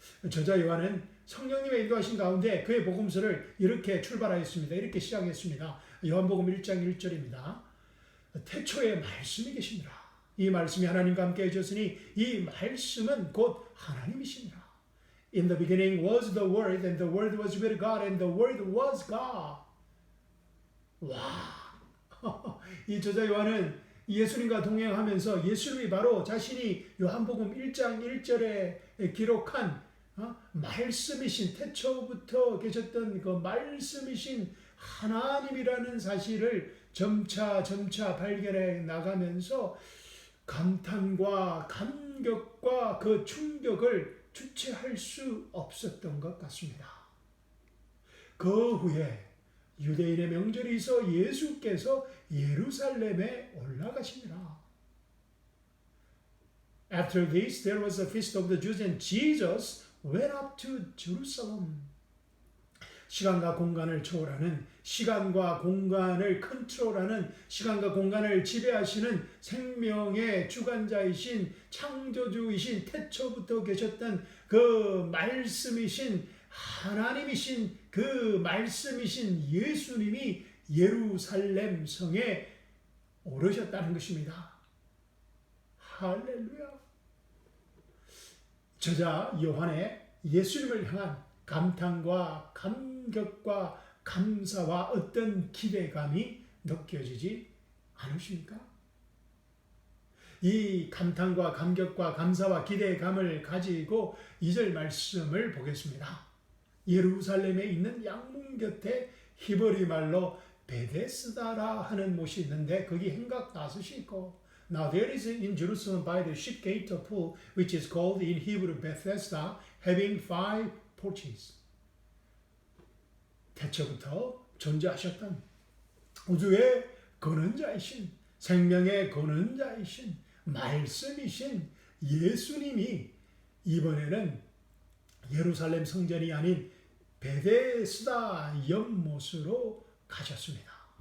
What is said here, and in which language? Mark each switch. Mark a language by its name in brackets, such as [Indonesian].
[Korean] 저자 요한은 성령님의 인도하신 가운데 그의 복음서를 이렇게 출발하였습니다. 이렇게 시작했습니다. 요한복음 1장 1절입니다. 태초에 말씀이 계시니라. 이 말씀이 하나님과 함께 해졌으니 이 말씀은 곧 하나님이시니라. [English] In the beginning was the Word, and the Word was with God, and the Word was God. [Korean] 와, 이 저자 요한은 예수님과 동행하면서 예수님이 바로 자신이 요한복음 1장 1절에 기록한 말씀이신, 태초부터 계셨던 그 말씀이신 하나님이라는 사실을 점차 발견해 나가면서 감탄과 감격과 그 충격을 주체할 수 없었던 것 같습니다. 그 후에 유대인의 명절이 있어 예수께서 예루살렘에 올라가시니라. [English] After this, there was a feast of the Jews, and Jesus went up to Jerusalem. [Korean] 시간과 공간을 초월하는, 시간과 공간을 컨트롤하는, 시간과 공간을 지배하시는 생명의 주관자이신 창조주이신 태초부터 계셨던 그 말씀이신 하나님이신 그 말씀이신 예수님이 예루살렘 성에 오르셨다는 것입니다. 할렐루야. 저자 요한의 예수님을 향한 감탄과 감격과 감사와 어떤 기대감이 느껴지지 않으십니까? 이 감탄과 감격과 감사와 기대감을 가지고 2절 말씀을 보겠습니다. 예루살렘에 있는 양문 곁에 히브리 말로 베데스다라 하는 못이 있는데 거기 행각 5이 있고 [English] Now there is in Jerusalem by the sheep gate a pool which is called in Hebrew Bethesda having 5 porches. [Korean] 태초부터 존재하셨던 우주의 근원자이신 생명의 근원자이신 말씀이신 예수님이 이번에는 예루살렘 성전이 아닌 베데스다 연못으로 가셨습니다.